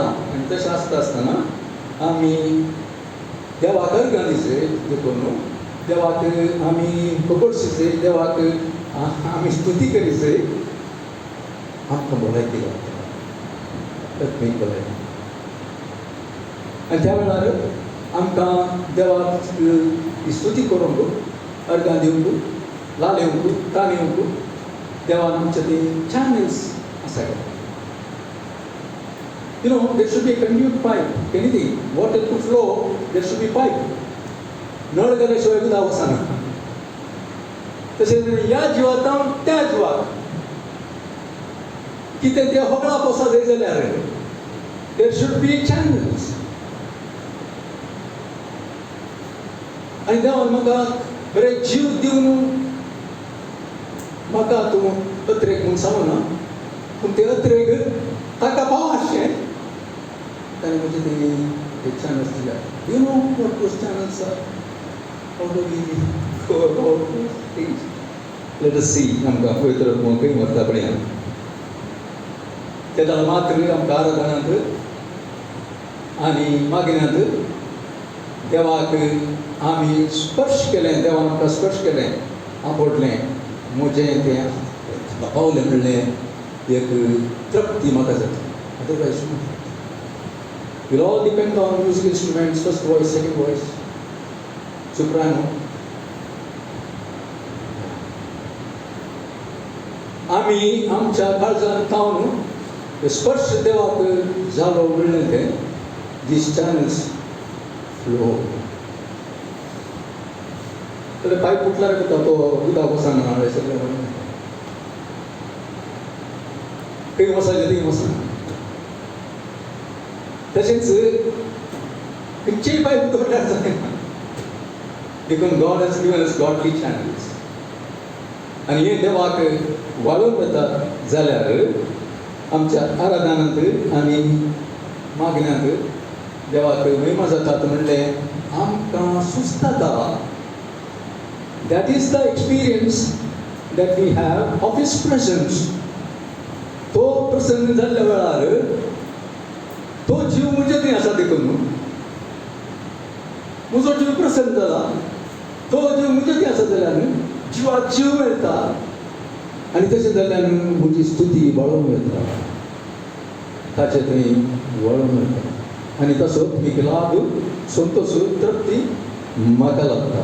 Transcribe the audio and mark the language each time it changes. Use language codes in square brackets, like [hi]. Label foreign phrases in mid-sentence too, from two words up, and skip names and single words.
[kok] आनी तशें आसता आसतना आमी देवाक अर्गां दिसय देखून देवाक आमी पकडसिसय देवाक आमी स्तुती करिसय आमकां भलायकी लागता. आनी त्या वेळार आमकां देवाची स्तुती करूंक अर्घां दिवंक लालेवंक ताणेवंक देवान आमचे ते चॅनल्स आसात. [en] You know, there should be a conduit pipe. Anything, water to flow, there should be pipe. [kok] नळ गेल्याशिवाय उदक वचना. तशेंच ह्या जिवांतान त्या जिवाक कितें तें होगळा पोसा जाय जाल्यार [en] there should be channels. [kok] आनी देवान म्हाका बरें जीव दिवन म्हाका तूं अत्रेक म्हूण सांगना, पूण ते अत्रेक ताका पावशें ताणें म्हणजे ते चॅनल्स दिल्यात. [en] You know what those channels are? How do we go about those things? Let us see. [kok] आमकां पवित्र खंय व्हरता पळया. तेदा मात्र आमकां आराधनांत आनी मागिण्यांत देवाक आमी स्पर्श केलें, देवान आमकां स्पर्श केलें, आपडलें, म्हजें तें पावलें म्हणलें एक तृप्ती म्हाका जाता. [en] Otherwise, we'll all depend on musical instruments, first voice, second voice, soprano. [kok] आमी आमच्या काळजांत तावन स्पर्श देवाक जालो म्हणलें तें [en] these channels flow. [kok] जाल्यार पायप फुटल्यार करता तो उदक वचना हांवें सगळें खंय वचना थंय वचना. तशेंच खंयचेय पायप तोडल्यार जायना. [en] देखून God has given us godly channels. [kok] आनी हे देवाक वालोवन वतात जाल्यार आमच्या आराधनांत आनी मागण्यांत देवाक महिमा जातात म्हणलें आमकां सुस्ताता. [en] That is the experience that we have of His presence. [kok] तो प्रसन्न जाल्ल्या वेळार तो जीव म्हणजे थंय आसा देखून म्हजो जीव प्रसन्न जाला. तो जीव म्हणजे थंय आसा जाल्यार जिवाक जीव मेळटा आनी तशें जाल्यार म्हजी स्तुती वळोवंक मेळटा, ताचे थंय वळोवंक मेळटा आनी तसो एक लाभ संतोश तृप्ती म्हाका लागता.